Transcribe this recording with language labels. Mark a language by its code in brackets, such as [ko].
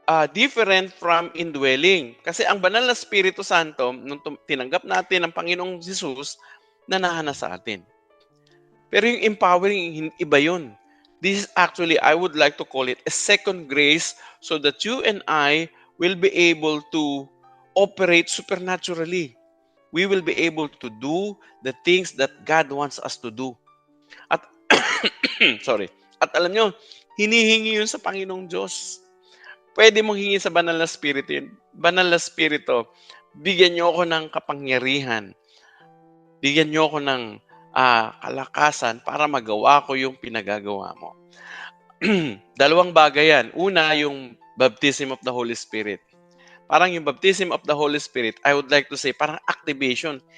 [en] different from indwelling. [tl] Kasi ang banal na Espiritu Santo, nung tinanggap natin ang Panginoong Jesus, nanahana sa atin. Pero yung empowering, iba yun. [en] This is actually, I would like to call it a second grace so that you and I will be able to operate supernaturally. We will be able to do the things that God wants us to do. [tl] At sorry. At alam nyo, hinihingi yun sa Panginoong Diyos. Pwede mong hingi sa banal na spirito yun. Banal na spirito, bigyan niyo ako ng kapangyarihan. Bigyan niyo ako ng kalakasan para magawa ko yung pinagagawa mo. Dalawang bagay yan. Una, yung baptism of the Holy Spirit. Parang yung [en] baptism of the Holy Spirit, I would like to say, parang activation.